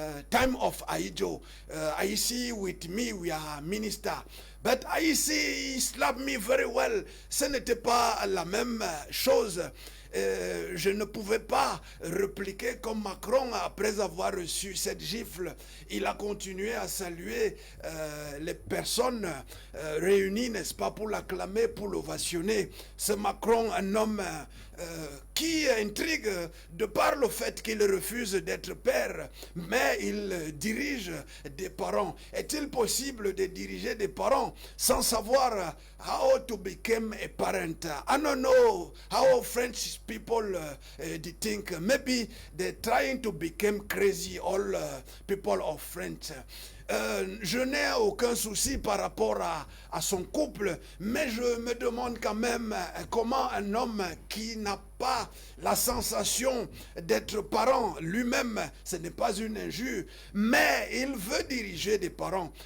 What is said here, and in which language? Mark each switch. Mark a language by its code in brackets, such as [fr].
[en] Time of Aijo, Aisi with me, we are minister. But Aisi, he slapped me very well. [fr] Ce n'était pas la même chose. Je ne pouvais pas répliquer comme Macron après avoir reçu cette gifle. Il a continué à saluer les personnes réunies, n'est-ce pas, pour l'acclamer, pour l'ovationner. C'est Macron, un homme qui intrigue de par le fait qu'il refuse d'être père, mais il dirige des parents. Est-il possible de diriger des parents sans savoir [en] how to become a parent? I don't know how French people they think. Maybe they're trying to become crazy, all people of French. [fr] Je n'ai aucun souci par rapport à son couple, mais je me demande quand même comment un homme qui n'a pas la sensation d'être parent lui-même, ce n'est pas une injure, mais il veut diriger des parents.